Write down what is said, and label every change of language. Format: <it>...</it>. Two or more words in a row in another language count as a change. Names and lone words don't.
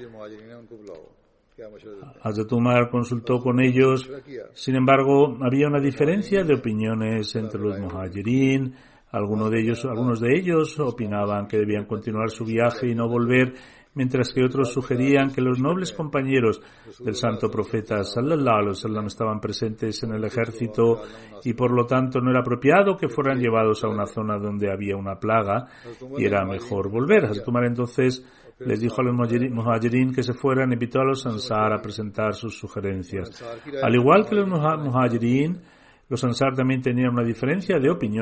<es>Hazrat Umar consultó con ellos. Sin embargo, había una diferencia de opiniones entre los muhajirin. Algunos de ellos opinaban que debían continuar su viaje y no volver, mientras que otros sugerían que los nobles compañeros del santo profeta</es> <ar>صلى الله عليه وسلم</ar> <es>estaban presentes en el ejército y por lo tanto no era apropiado que fueran llevados a una zona donde había una plaga y era mejor volver. Hazrat Umar entonces les dijo a los muhajirin que se fueran y invitó a los ansar a presentar sus sugerencias. Al igual que los muhajirin, los ansar también tenían una diferencia de opiniones.</es>